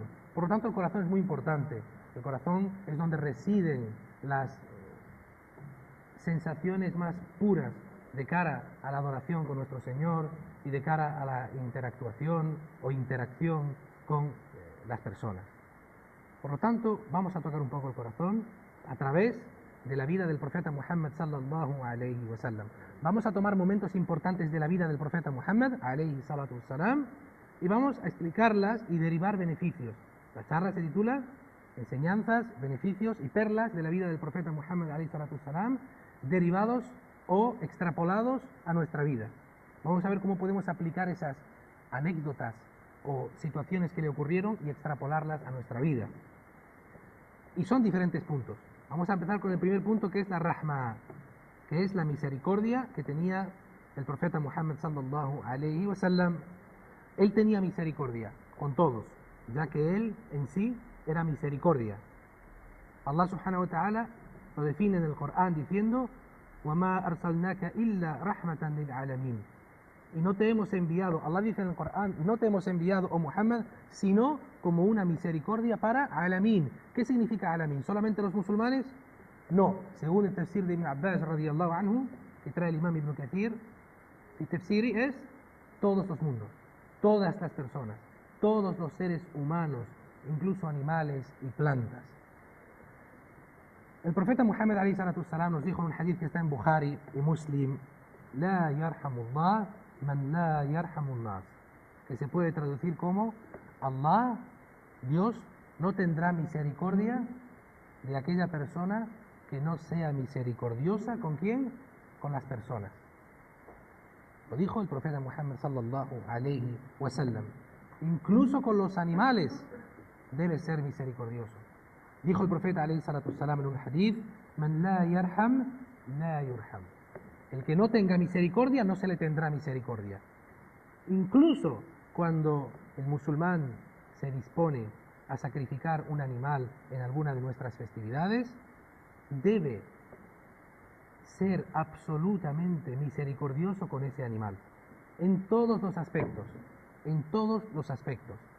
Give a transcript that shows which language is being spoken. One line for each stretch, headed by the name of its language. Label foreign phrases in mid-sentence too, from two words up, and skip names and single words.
Spanish: Por lo tanto, el corazón es muy importante. El corazón es donde residen las sensaciones más puras de cara a la adoración con nuestro Señor y de cara a la interactuación o interacción con las personas. Por lo tanto, vamos a tocar un poco el corazón a través de la vida del profeta Muhammad
Arabic: صلى الله عليه وسلم.
Spanish: Vamos a tomar momentos importantes de la vida del profeta Muhammad
Arabic: عليه الصلاة والسلام
Spanish: y vamos a explicarlas y derivar beneficios. La charla se titula Enseñanzas, beneficios y perlas de la vida del profeta Muhammad
Arabic: عليه الصلاة والسلام,
Spanish: derivados o extrapolados a nuestra vida. Vamos a ver cómo podemos aplicar esas anécdotas o situaciones que le ocurrieron y extrapolarlas a nuestra vida. Y son diferentes puntos. Vamos a empezar con el primer punto, que es la rahma, que es la misericordia que tenía el profeta Muhammad
Arabic: صلى الله عليه وسلم.
Spanish: Él tenía misericordia con todos, ya que él en sí era misericordia.
Arabic: الله سبحانه وتعالى
Spanish: lo define en el Corán diciendo:
Arabic: وَمَا أَرْسَلْنَاكَ إِلَّا رَحْمَةً لِلْعَالَمِينَ.
Spanish: Y no te hemos enviado, Allah dice en el Corán, no te hemos enviado, oh Muhammad, sino como una misericordia para alamin. ¿Qué significa alamin? ¿Solamente los musulmanes? No. Según el tafsir de Ibn Abbas
Arabic: رضي الله عنه,
Spanish: que trae el imam Ibn Kathir, el tafsiri es todos los mundos, todas las personas, todos los seres humanos, incluso animales y plantas. El profeta Muhammad
Arabic: عليه الصلاة والسلام
Spanish: nos dijo en un hadith que está en Bukhari y Muslim:
Arabic: لا يرحم الله من لا يرحم الناس,
Spanish: que se puede traducir como Allah, Dios, no tendrá misericordia de aquella persona que no sea misericordiosa. ¿Con quién? Con las personas. Lo dijo el profeta Muhammad
Arabic: صلى الله عليه وسلم.
Spanish: Incluso con los animales debe ser misericordioso. Dijo el profeta
Arabic: عليه الصلاة والسلام
Spanish: en un hadith:
Arabic: من لا يرحم لا يرحم.
Spanish: El que no tenga misericordia, no se le tendrá misericordia. Incluso cuando el musulmán se dispone a sacrificar un animal en alguna de nuestras festividades, debe ser absolutamente misericordioso con ese animal, en todos los aspectos, en todos los aspectos.